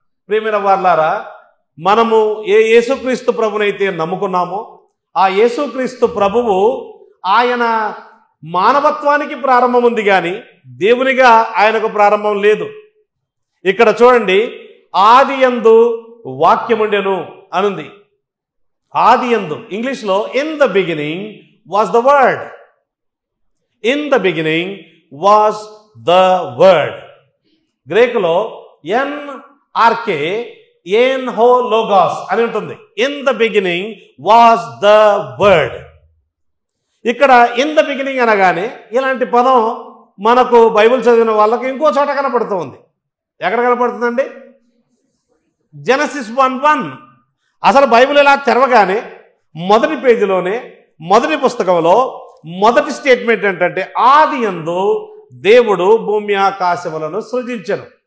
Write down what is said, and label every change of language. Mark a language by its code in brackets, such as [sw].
[te] ప్రియమైన వారలారా, మనము ఏ యేసుక్రీస్తు ప్రభునైతే నమ్ముకున్నామో ఆ యేసుక్రీస్తు ప్రభువు ఆయన మానవత్వానికి ప్రారంభం ఉంది, కానీ దేవునిగా ఆయనకు ప్రారంభం లేదు. ఇక్కడ చూడండి, ఆదియందు వాక్యముండెను అనుంది. ఆదియందు ఇంగ్లీష్లో [en] In the beginning was the word. In the beginning was the word. గ్రీకులో NRK [el] en ho logos [en] అని ఉంటుంది. In the beginning was the word. [te] ఇక్కడ [en] in the beginning [te] అనగానే ఇలాంటి పదం మనకు బైబిల్ చదివిన వాళ్ళకి ఇంకో చోట కనపడుతూ ఉంది. ఎక్కడ కనపడుతుందండి? జెనసిస్ 1:1. అసలు బైబిల్ ఇలా తెరవగానే మొదటి పేజీలోనే మొదటి పుస్తకంలో మొదటి స్టేట్మెంట్ ఏంటంటే ఆదియందు దేవుడు భూమి ఆకాశములను సృజించెను.